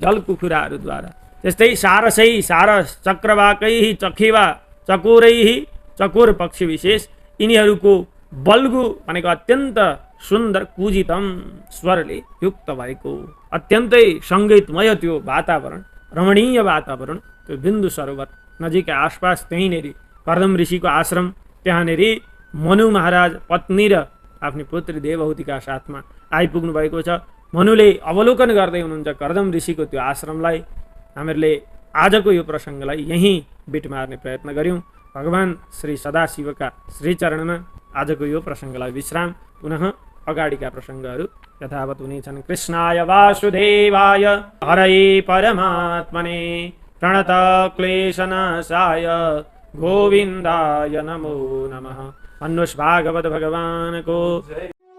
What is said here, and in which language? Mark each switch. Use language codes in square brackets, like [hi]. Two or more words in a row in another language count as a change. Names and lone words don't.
[ne] जलकुक्कुटैः जलकुखुराहरूद्वारा त्यस्तै सारसै सारस चक्रवाकै चखेवा चकोरै चकोर पक्षी विशेष यिनीहरूको बल्गु भनेको अत्यन्त सुन्दर कुजितम स्वरले युक्त भएको अत्यन्तै सङ्गीतमय त्यो वातावरण, रमणीय वातावरण, त्यो बिन्दु सरोवर नजिकै आसपास त्यहीँनेरि कर्दम ऋषिको आश्रम, त्यहाँनेरि मनु महाराज पत्नी र आफ्नी पुत्री देवहूतिका साथमा आइपुग्नु भएको छ। मनुले अवलोकन गर्दै हुनुहुन्छ कर्दम ऋषिको त्यो आश्रमलाई। हामीहरूले आजको यो प्रसङ्गलाई यहीँ बिट मार्ने प्रयत्न गऱ्यौँ। भगवान श्री सदाशिवका श्रीचरणमा आजको यो प्रसङ्गलाई विश्राम। पुनः अगाडिका प्रसङ्गहरू यथावत् हुनेछन्। [sa] कृष्णाय वासुदेवाय हरये परमात्मने प्रणत क्लेशनाशाय गोविन्दाय नमो नमः। [ne] भन्नुहोस् भागवत भगवानको